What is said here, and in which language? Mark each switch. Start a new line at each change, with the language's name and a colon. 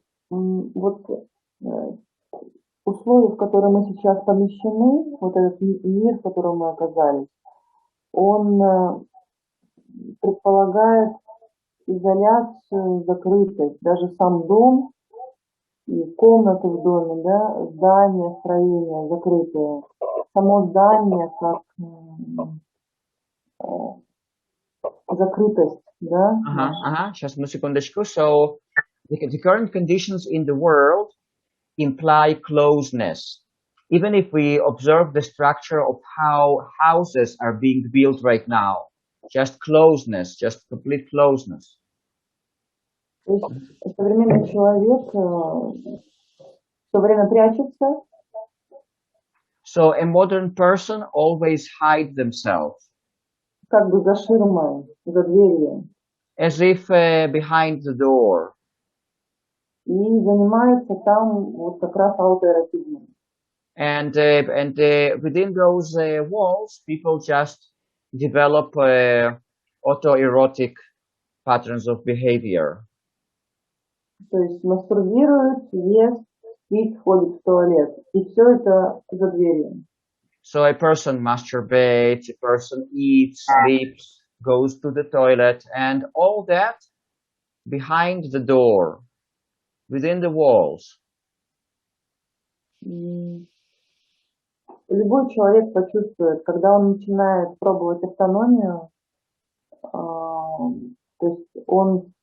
Russian: Вот условия, в которые мы сейчас помещены, вот этот мир, в котором мы оказались, он предполагает изоляцию, закрытость. Даже сам дом и комнаты в доме, да, здания, строения закрытые. Само здание как закрытость, да? Сейчас одну секундочку.
English: So the current conditions in the world imply closeness. Even if we observe the structure of how houses are being built right now, just closeness, just complete closeness.
Russian: То есть современный человек все время прячется.
English: So a modern person always hides themselves.
Russian: Как бы за ширмой, за дверью.
English: As if behind the door.
Russian: И занимается там вот как раз аутоэротизмом.
English: And within those walls, people just develop autoerotic patterns of behavior.
Russian: То есть мастурбирует, ест, спит, ходит в туалет. И все это за дверью.
English: So a person masturbates, a person eats, sleeps, goes to the toilet, and all that behind the door, within the walls.
Russian: Любой человек почувствует, когда он начинает пробовать автономию, то есть он